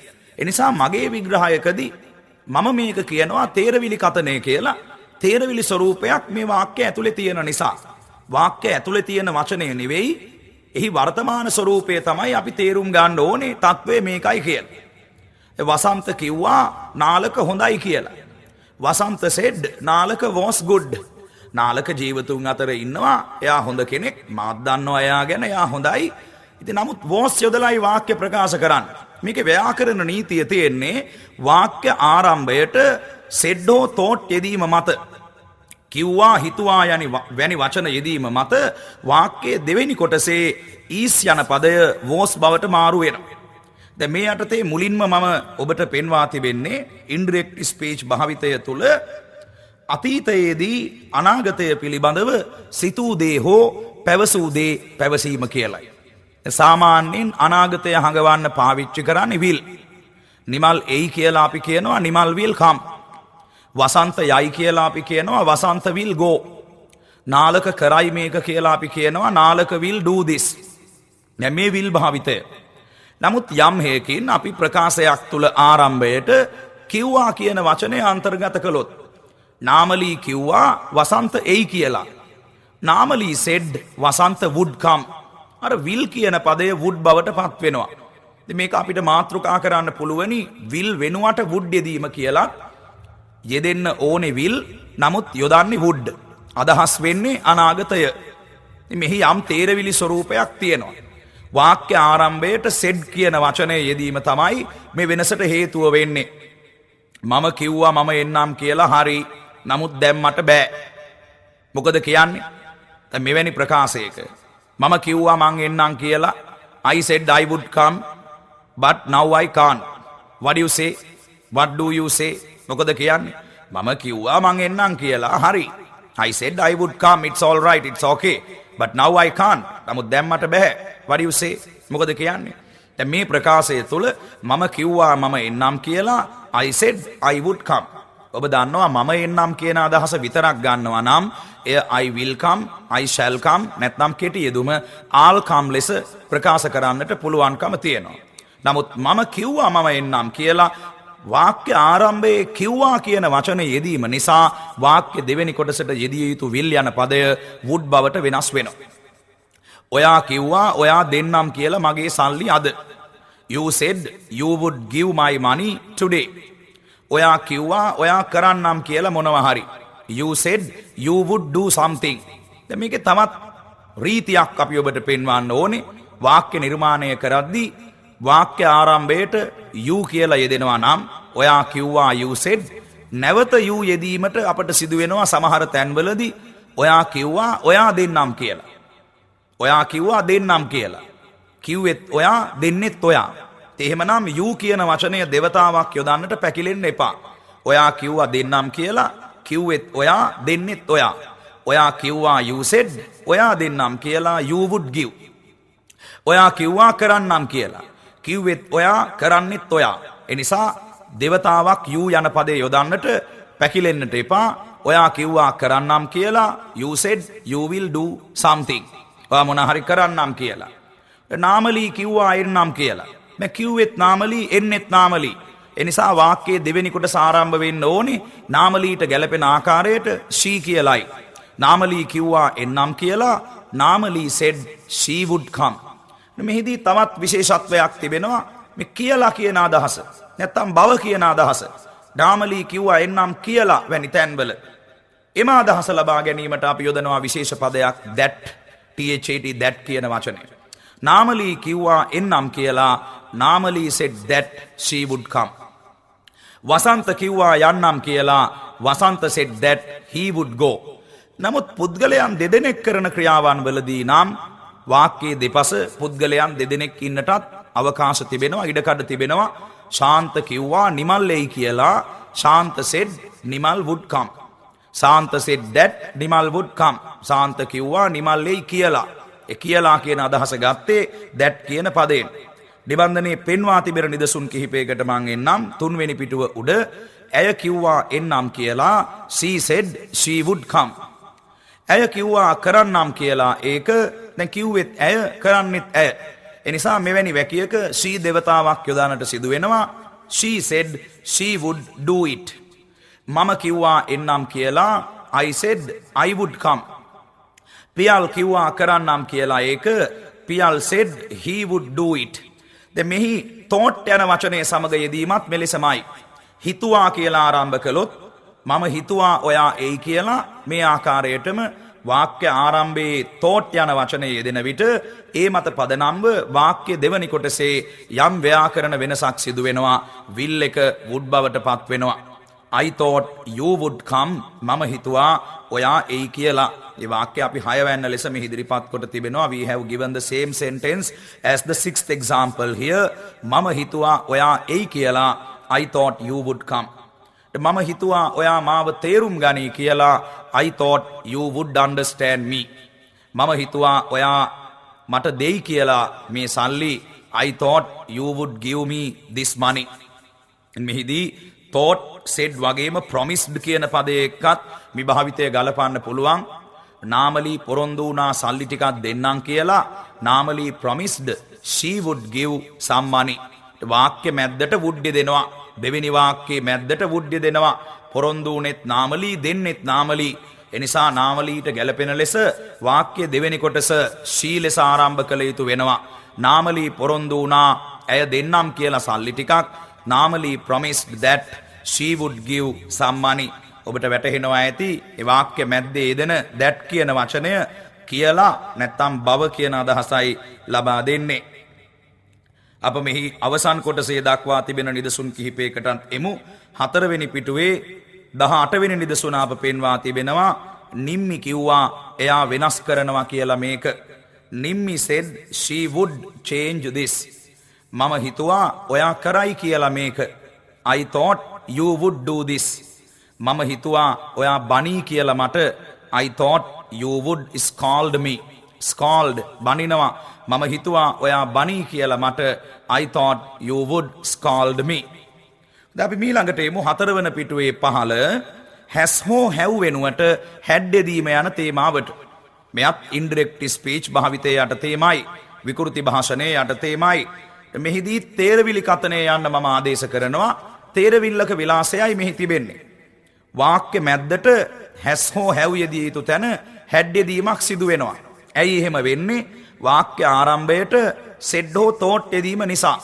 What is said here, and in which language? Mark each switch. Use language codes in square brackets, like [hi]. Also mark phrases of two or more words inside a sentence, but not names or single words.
[si] ඒ නිසා මගේ විග්‍රහයකදී මම මේක කියනවා තේරවිලි කතනය කියලා. තේරවිලි ස්වරූපයක් මේ වාක්‍ය ඇතුලේ තියෙන නිසා. වාක්‍ය ඇතුලේ තියෙන වචනය නෙවෙයි එහි වර්තමාන ස්වරූපය තමයි අපි තේරුම් ගන්න ඕනේ තත්වය මේකයි කියලා. වසන්ත කිව්වා නාලක හොඳයි කියලා. වසන්ත [en] said නාලක was good. [si] නාලක ජීවතුන් අතර ඉන්නවා එයා හොඳ කෙනෙක් මාත් දන්නවා එයා ගැන එයා හොඳයි. ඉතින් නමුත් was යොදලායි වාක්‍ය ප්‍රකාශ කරන්නේ. මේකේ ව්‍යාකරණ නීතිය තියෙන්නේ වාක්‍ය ආරම්භයට said හෝ thought යෙදීම මත කිව්වා හිතුවා වැනි වචන යෙදීම මත වාක්‍යයේ දෙවෙනි කොටසේ is යන පදය was බවට මාරු වෙනවා. දැන් මේ යටතේ මුලින්ම මම ඔබට පෙන්වා තිබෙන්නේ [en] indirect speech [si] භාවිතය තුළ අතීතයේදී අනාගතය පිළිබඳව සිතූ දේ හෝ පැවසූ දේ පැවසීම කියලයි. සාමාන්‍යයෙන් අනාගතය හඟවන්න පාවිච්චි කරන්නේ will. නිමල් එයි කියලා අපි කියනවා නිමල් [en] will come. [si] වසන්ත යයි කියලා අපි කියනවා වසන්ත [en] will go. [si] නාලක කරයි මේක කියලා අපි කියනවා නාලක [en] will do this. [si] දැන් මේ will භාවිතය. නමුත් යම් හේකින් අපි ප්‍රකාශයක් තුල ආරම්භයට කිව්වා කියන වචනය අන්තර්ගත කළොත් නාමලී කිව්වා වසන්ත එයි කියලා. [en] නාමලී said වසන්ත would come. [si] අර will කියන පදය would බවට පත් වෙනවා. ඉතින් මේක අපිට මාතෘකා කරන්න පුළුවනි will වෙනුවට would යෙදීම කියලා. යෙදෙන්න ඕනේ will නමුත් යොදන්නේ would. අදහස් වෙන්නේ අනාගතය. ඉතින් මෙහි යම් තේරවිලි ස්වරූපයක් තියෙනවා. වාක්‍ය ආරම්භයට said කියන වචනය යෙදීම තමයි මේ වෙනසට හේතුව වෙන්නේ. මම කිව්වා මම එන්නම් කියලා හරි. නමුත් දැන් මට බෑ. මොකද කියන්නේ? දැන් මෙවැනි ප්‍රකාශයක මම කිව්වා මං එන්නම් කියලා [en] I said I would come but now I can't. What do you say? What do you say? [si] මොකද කියන්නේ? මම කිව්වා මං එන්නම් කියලා හරි. [en] I said I would come, it's all right, it's okay. But now I can't. [si] නමුත් දැන් මට බෑ. [en] What do you say? [si] මොකද කියන්නේ? දැන් මේ ප්‍රකාශය තුළ මම කිව්වා මම එන්නම් කියලා [en] I said I would come. [si] ඔබ දන්නවා මම එන්නම් කියන අදහස විතරක් ගන්නවා නම් එය [en] I will come, I shall come [si] නැත්නම් කෙටි යෙදුම [en] I'll come [si] ලෙස ප්‍රකාශ කරන්නට පුළුවන්කම තියෙනවා. නමුත් මම කිව්වා මම එන්නම් කියලා වාක්‍ය ආරම්භයේ කිව්වා කියන වචනේ යෙදීම නිසා වාක්‍ය දෙවෙනි කොටසට යෙදිය යුතු will යන පදය would බවට වෙනස් වෙනවා. ඔයා කිව්වා ඔයා දෙන්නම් කියලා මගේ සල්ලි අද. [en] You said you would give my money today. [si] ඔයා කිව්වා ඔයා කරන්නම් කියලා මොනවා හරි. [en] You said you would do something. [si] දැන් මේකේ තවත් රීතියක් අපි ඔබට පෙන්වන්න ඕනේ. වාක්‍ය නිර්මාණය කරද්දී වාක්‍ය ආරම්භයට you කියලා යෙදෙනවා නම් ඔයා කිව්වා [en] you said [si] නැවත you යෙදීමට අපට සිදු වෙනවා සමහර තැන්වලදී ඔයා කිව්වා ඔයා දෙන්නම් කියලා. ඔයා කිව්වා දෙන්නම් කියලා. කිව්වෙත් ඔයා දෙන්නෙත් ඔයා. එහෙමනම් you කියන වචනය දෙවතාවක් යොදන්නට පැකිලෙන්න එපා. ඔයා කිව්වා දෙන්නම් කියලා. කිව්වෙත් ඔයා දෙන්නෙත් ඔයා. ඔයා කිව්වා [en] you said [si] ඔයා දෙන්නම් කියලා [en] you would give. [si] ඔයා කිව්වා කරන්නම් කියලා. කිව්වෙත් ඔයා කරන්නෙත් ඔයා. එනිසා දෙවතාවක් you යන පදේ යොදන්නට පැකිලෙන්නට එපා. ඔයා කිව්වා කරන්නම් කියලා. [en] You said you will do something. [si] ඔයා මොන හරි කරන්නම් කියලා. නාමලී කිව්වා එන්නම් කියලා. මේ කිව්වෙත් නාමලී එන්නෙත් නාමලී. එනිසා වාක්‍යයේ දෙවෙනි කොටස ආරම්භ වෙන්න ඕනේ නාමලීට ගැලපෙන ආකාරයට she කියලායි. නාමලී කිව්වා එන්නම් කියලා. නාමලී [en] said she would come. [si] මෙහිදී තවත් විශේෂත්වයක් තිබෙනවා. මේ කියලා කියන අදහස. නැත්තම් බව කියන අදහස. නාමලී කිව්වා එන්නම් කියලා වැනි තැන්වල. එම අදහස ලබා ගැනීමට අපි යොදනවා විශේෂ පදයක් [en] that that [si] කියන වචනය. නාමලී කිව්වා එන්නම් කියලා. නාමලී [en] said that she would come. [si] වසන්ත කිව්වා යන්නම් කියලා. වසන්ත [en] said that he would go. [si] නමුත් පුද්ගලයන් දෙදෙනෙක් කරන ක්‍රියාවන් වලදී නම් වාක්‍යයේ දෙපස පුද්ගලයන් දෙදෙනෙක් ඉන්නටත් අවකාශ තිබෙනවා, ඉඩකඩ තිබෙනවා. ශාන්ත කිව්වා නිමල් එයි කියලා. ශාන්ත [en] said නිමල් would come. ශාන්ත said that නිමල් would come. [si] ශාන්ත කිව්වා නිමල් එයි කියලා. ඒ කියලා කියන අදහස ගත්තේ that කියන පදයෙන්. නිබන්ධනයේ පෙන්වා තිබෙන නිදසුන් කිහිපයකට මං එන්නම්. තුන්වෙනි පිටුව උඩ ඇය කිව්වා එන්නම් කියලා. [en] she said she would come. [si] ඇය කිව්වා කරන්නම් කියලා. ඒක දැන් කිව්වෙත් ඇය කරන්නෙත් ඇය. එනිසා මෙවැනි වැකියක she දෙවතාවක් යොදානට සිදු වෙනවා. [en] she said she would do it. [si] මම කිව්වා එන්නම් කියලා. [en] I said I would come. [si] පියල් කිව්වා කරන්නම් කියලා. [en] ඒක පියල් said he would do it. [si] දැන් මෙහි thought යන වචනේ සමග යෙදීමත් මෙලෙසමයි. හිතුවා කියලා ආරම්භ කළොත් මම හිතුවා ඔයා එයි කියලා. මේ ආකාරයටම වාක්‍ය ආරම්භයේ thought යන වචනේ යෙදෙන විට ඒ මත පදනම්ව වාක්‍ය දෙවනි කොටසේ යම් ව්‍යාකරණ වෙනසක් සිදු වෙනවා. will එක would බවට පත් වෙනවා. [en] I thought you would come. [si] මම හිතුවා ඔයා එයි කියලා. මේ වාක්‍ය අපි 6 වෙනි ලෙස මෙහි ඉදිරිපත් කොට තිබෙනවා. [en] We have given the same sentence as the 6th example here. [si] මම හිතුවා ඔයා එයි කියලා. [en] I thought you would come. [si] මම හිතුවා ඔයා මාව තේරුම් ගනී කියලා. [en] I thought you would understand me. [si] මම හිතුවා ඔයා මට දෙයි කියලා මේ සල්ලි. [en] I thought you would give me this money. [si] මෙහිදී [en] thought said [si] වගේම promised කියන පදයේ එක්කත් විභාවිතය ගලපන්න පුළුවන්. නාමලී පොරොන්දු වුණා සල්ලි ටිකක් දෙන්නම් කියලා. [en] නාමලී promised she would give some money. [si] වාක්‍ය මැද්දට would දෙනවා. දෙවෙනි වාක්‍යයේ මැද්දට would දෙනවා. පොරොන්දු වුණෙත් නාමලී දෙන්නෙත් නාමලී. එනිසා නාමලීට ගැලපෙන ලෙස වාක්‍ය දෙවෙනි කොටස she ලෙස ආරම්භ කළ යුතු වෙනවා. නාමලී පොරොන්දු වුණා ඇය දෙන්නම් කියලා සල්ලි ටිකක්. [en] නාමලී promised that she would give some money. [si] ඔබට වැටහෙනවා ඇති ඒ වාක්‍ය මැද්දේ යෙදෙන that කියන වචනය කියලා නැත්තම් බව කියන අදහසයි ලබා දෙන්නේ. අප මෙහි අවසන් කොටසේ දක්වා තිබෙන නිදසුන් කිහිපයකටත් එමු. 4 වෙනි පිටුවේ 18 වෙනි නිදසුන අප පෙන්වා තිබෙනවා. නිම්මි කිව්වා එයා වෙනස් කරනවා කියලා මේක. [en] නිම්මි said she would change this. [si] මම හිතුවා ඔයා කරයි කියලා මේක. [en] I thought you would do this. [si] මම හිතුවා ඔයා බනී කියලා මට. [en] I thought you would scold me. [si] scold බනිනවා. මම හිතුවා ඔයා බනී කියලා මට. [en] I thought you would scold me. [si] දැන් අපි ඊළඟට එමු 4 වෙනි පිටුවේ 15 has හෝ have වෙනුවට had දෙදීම යන තේමාවට. මෙයත් [en] indirect speech [si] භාවිතයේ යට තේමයි. විකෘති භාෂණයේ යට තේමයි. මෙහිදී තේරවිලි කතනය යන්න මම ආදේශ කරනවා. තේරවිල්ලක විලාසයයි මෙහි තිබෙන්නේ. වාක්‍ය මැද්දට හැස් හෝ හැව් යෙදිය යුතු තැන හැඩ් යෙදීමක් සිදු වෙනවා. ඇයි එහෙම වෙන්නේ? වාක්‍ය ආරම්භයට සෙඩ් හෝ තෝට් යෙදීම නිසා.